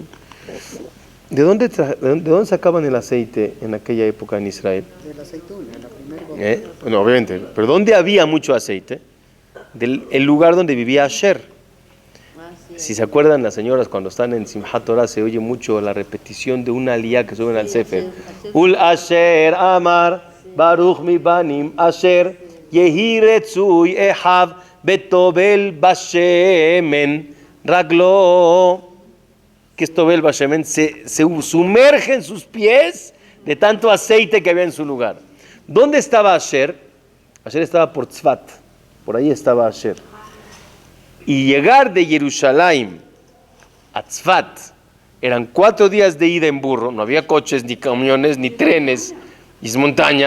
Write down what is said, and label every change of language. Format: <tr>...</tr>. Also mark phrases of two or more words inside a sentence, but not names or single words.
<es>¿De dónde sacaban el aceite en aquella época en Israel? De la aceituna, la primera gota. Bueno, obviamente, pero ¿dónde había mucho aceite? El lugar donde vivía Asher. Si se acuerdan las señoras cuando están en Simchat Torah se oye mucho la repetición de una aliyá que suben al Sefer.</es> <he>ולאשר אמר ברוך מבנים אשר יהי רצוי אחיו וטובל בשמן רגלו.</he> <es>Que es</es> <he>טובל בשמן,</he> <es>se sumergen sus pies de tanto aceite que había en su lugar. ¿Dónde estaba Asher? Asher estaba por Tzfat, por ahí estaba Asher. Y llegar de Jerusalén a Tzfat eran 4 días de ida en burro, no había coches, ni camiones, ni trenes, y es montaña.</es>